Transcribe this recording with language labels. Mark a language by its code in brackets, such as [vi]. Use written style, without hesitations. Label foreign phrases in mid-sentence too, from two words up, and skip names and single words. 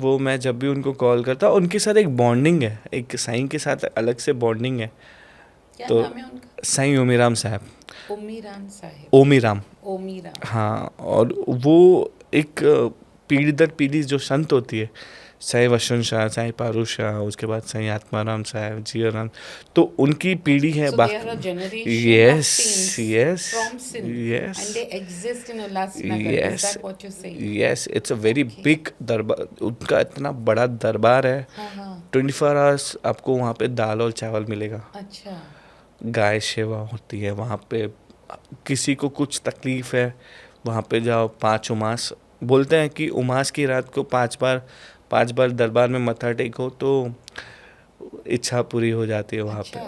[hi] वो मैं जब भी उनको कॉल करता हूँ, उनके साथ एक बॉन्डिंग है, एक साईं के साथ अलग से बॉन्डिंग है। क्या तो नाम है उनका? साईं ओमीराम साहब, ओमीराम साहिब। ओमीराम, ओमीराम। हाँ। और वो एक पीढ़ी दर पीढ़ी जो संत होती है, साईं वशन शाह, साईं पारू शाह, उसके बाद साईं आत्माराम साहब, जियाराम, तो उनकी पीढ़ी है। [en] So they are a generation of यस saints यस from Sindh यस and they exist in Ulhasnagar. Is यस that what you're saying? yes, it's a very Okay. [hi] बिग दरबार, उनका इतना बड़ा दरबार है। हाँ हाँ, 24 आवर्स आपको वहाँ पे दाल और चावल मिलेगा। अच्छा। गाय सेवा होती है वहाँ पे। किसी को कुछ तकलीफ है, वहाँ पे जाओ, 5 उमास बोलते हैं कि उमास की रात को 5 बार दरबार में मत्था टेको तो इच्छा पूरी हो जाती है वहाँ पे,